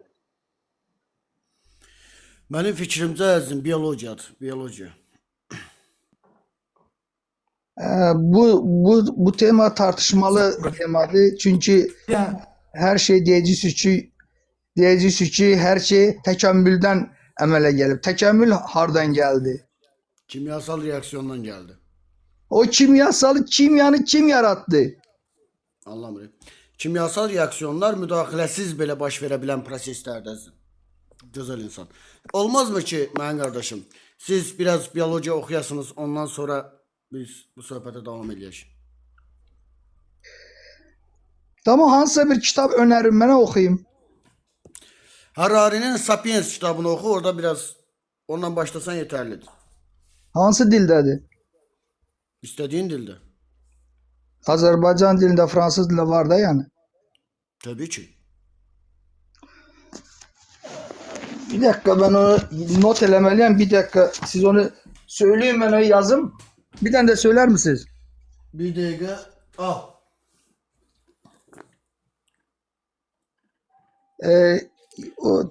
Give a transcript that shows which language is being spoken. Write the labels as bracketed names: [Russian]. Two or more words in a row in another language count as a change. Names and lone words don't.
[Azerbaijani] Benim fikrimcə əzizim biyologiyadır, biyologiya. [Turkish] Bu tema tartışmalı temadır. [Azerbaijani] Çünki hər şey deyəcəksiniz ki, hər şey təkəmmüldən əmələ gəlib. Təkəmmül hardan gəldi? [Turkish] Kimyasal reaksiyondan geldi. O kimyanı kim yarattı? [Azerbaijani] Anlamıyorum. Kimyasal reaksiyonlar müdaxiləsiz belə baş verə bilən proseslərdədir. Gözəl insan. Olmazmı ki, mənim qardaşım, siz biraz biyolojiya oxuyasınız, ondan sonra biz bu söhbətə davam edək. Tamam, hansısa bir kitab önerin mənə oxuyayım. Harari'nin Sapiens kitabını oxu, orada biraz ondan başlasan yeterlidir. Hansı dildədir? [Turkish] İstediğin dilde. [Azerbaijani] Azərbaycan dilində, fransız dilində var da yəni. Tabii ki. [Turkish] Bir dakika, ben onu not eləməliyəm. Bir dakika, siz onu söyleyin, ben onu yazım. Bir tane de söyler misiniz? Bir dakika. Al. O